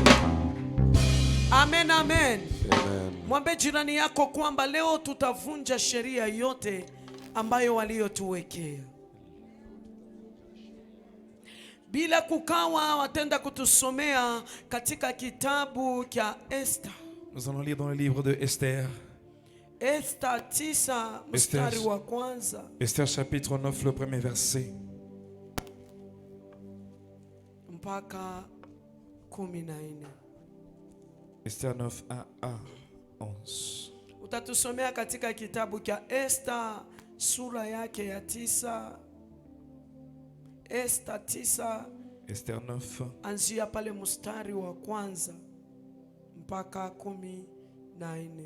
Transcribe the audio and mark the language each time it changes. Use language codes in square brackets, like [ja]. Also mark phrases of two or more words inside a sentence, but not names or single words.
[sw] Amen, amen. Mwambie jirani yako kwamba leo tutavunja sheria yote ambayo waliotuwekea. Bila kukawa watenda kutusomea katika kitabu cha Esther. [fr] Nous allons lire dans le livre de Esther. [sw] Esther 9 mstari wa kwanza. [fr] Esther chapitre 9 le premier verset. [sw] Mpaka 14. [fr] Esther 9 à 11. [sw] Utatusomea katika kitabu cha Esther sura yake ya 9. Esther 9. Esther 9. Anzia pale mstari wa kwanza mpaka 14.